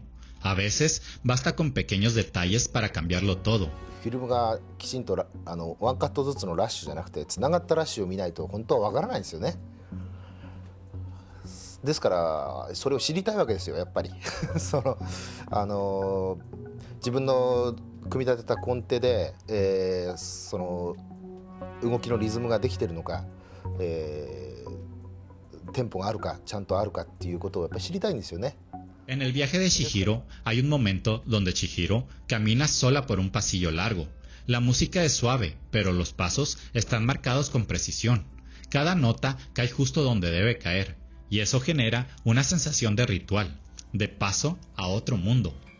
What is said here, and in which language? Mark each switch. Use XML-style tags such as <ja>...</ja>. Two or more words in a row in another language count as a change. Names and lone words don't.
<es>A veces basta con pequeños detalles para cambiarlo todo.</es> <ja>フィルムがきちんとワンカットずつのラッシュじゃなくてつながったラッシュを見ないと本当はわからないんですよね。ですからそれを知りたいわけですよやっぱり自分の組み立てたコンテで、その動きのリズムができてるのか、テンポがあるかちゃんとあるかっていうことをやっぱり知りたいんですよね。</ja> <es>En el viaje de Chihiro hay un momento donde Chihiro camina sola por un pasillo largo. La música es suave, pero los pasos están marcados con precisión. Cada nota cae justo donde debe caer, y eso genera una sensación de ritual, de paso a otro mundo.</es>